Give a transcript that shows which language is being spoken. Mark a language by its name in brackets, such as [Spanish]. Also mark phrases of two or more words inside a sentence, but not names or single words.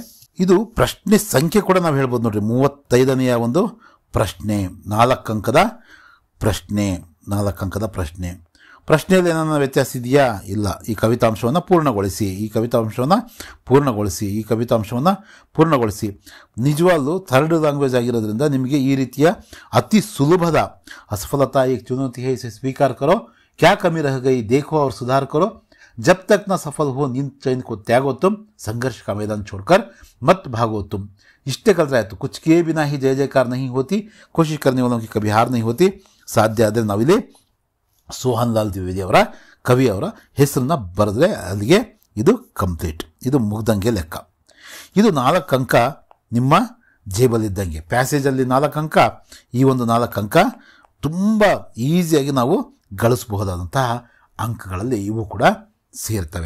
[Kannada] ಇದು ಪ್ರಶ್ನೆ ಸಂಖ್ಯೆ ಕೂಡ ನಾವು ಹೇಳ್ಬೋದು ನೋಡ್ರಿ, 35ನೆಯ ಒಂದು ಪ್ರಶ್ನೆ, 4 ಅಂಕದ ಪ್ರಶ್ನೆ. ಪ್ರಶ್ನೆಯಲ್ಲಿ ಏನಾನ ವ್ಯತ್ಯಾಸ ಇದೆಯಾ? ಇಲ್ಲ. ಈ ಕವಿತಾಂಶವನ್ನು ಪೂರ್ಣಗೊಳಿಸಿ. ನಿಜವಾಗ್ಲೂ 3rd ಲ್ಯಾಂಗ್ವೇಜ್ ಆಗಿರೋದ್ರಿಂದ ನಿಮಗೆ ಈ ರೀತಿಯ ಅತಿ ಸುಲಭದ [Hindi] असफलता एक चुनौती है, इसे स्वीकार करो, क्या कमी रह गई देखो और सुधार करो, जब तक न सफल हो नींद चैन को त्यागो तुम, संघर्ष का मैदान छोड़कर मत भागो तुम. इष्टे कल रहा है तो कुछ किए बिना ही जय जयकार नहीं होती, कोशिश करने वालों की कभी हार नहीं होती. [Kannada] ಸಾಧ್ಯ ಆದರೆ ನಾವಿಲ್ಲಿ ಸೋಹನ್ ಲಾಲ್ ದ್ವಿವೇದಿ ಅವರ ಕವಿಯವರ ಹೆಸರನ್ನ ಬರೆದ್ರೆ ಅಲ್ಲಿಗೆ ಇದು ಕಂಪ್ಲೀಟ್, ಇದು ಮುಗ್ದಂಗೆ ಲೆಕ್ಕ. ಇದು 4 ಅಂಕ ನಿಮ್ಮ ಜೇಬಲ್ಲಿದ್ದಂಗೆ. ಪ್ಯಾಸೇಜಲ್ಲಿ 4 ಅಂಕ, ಈ ಒಂದು 4 ಅಂಕ ತುಂಬ ಈಸಿಯಾಗಿ ನಾವು ಗಳಿಸಬಹುದಾದಂತಹ ಅಂಕಗಳಲ್ಲಿ ಇವು ಕೂಡ ಸೇರ್ತವೆ.